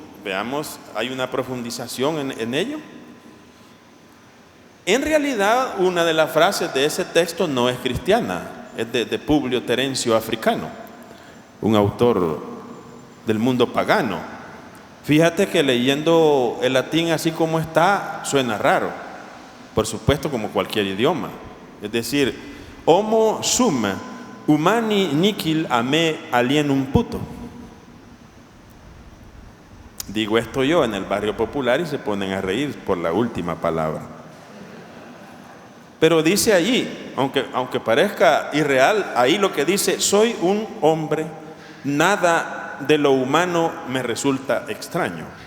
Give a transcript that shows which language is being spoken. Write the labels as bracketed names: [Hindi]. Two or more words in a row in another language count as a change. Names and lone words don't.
[Spanish] Veamos, hay una profundización en ello. En realidad, una de las frases de ese texto no es cristiana, es de Publio Terencio Africano, un autor del mundo pagano. Fíjate que leyendo el latín así como está, suena raro, por supuesto, como cualquier idioma. Es decir, [Latin] homo sum humani nihil a me alienum puto. [Spanish] Digo esto yo en el barrio popular y se ponen a reír por la última palabra. Pero dice allí, aunque parezca irreal, ahí lo que dice, soy un hombre, nada de lo humano me resulta extraño.